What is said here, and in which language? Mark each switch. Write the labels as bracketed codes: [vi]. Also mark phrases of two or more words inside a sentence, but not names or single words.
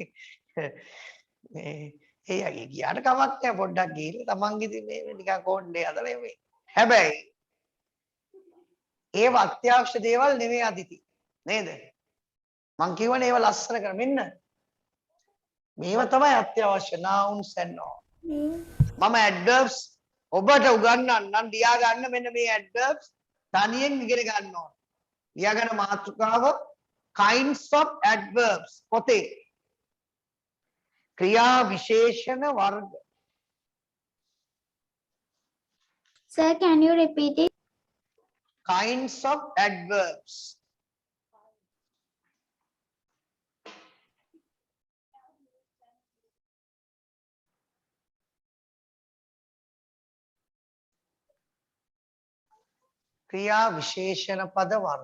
[si] ඒ යගේ ගියාට කමක් නැහැ පොඩ්ඩක් ගිහින් තමන්ගේ ඉතින් මේ නිකන් කොණ්ඩේ හදලා මේ. හැබැයි ඒව අත්‍යවශ්‍ය දේවල් නෙවෙයි අදිති. නේද? මං කියවනේ ඒව ලස්සන කර මෙන්න. මේව තමයි අත්‍යවශ්‍ය [en] nouns and all. [si] මම adverbs ඔබට උගන්වන්නම් ලියා ගන්න මෙන්න මේ adverbs තනියෙන් ඉගෙන ගන්න ඕන. ලියා ගන්න මාතෘකාව [en] kinds of adverbs [si] පොතේ. ක්‍රියා විශේෂණ වර්ග. [en] Sir, can you repeat it? Kinds of adverbs. [si] ක්‍රියා විශේෂණ පද වර්ග.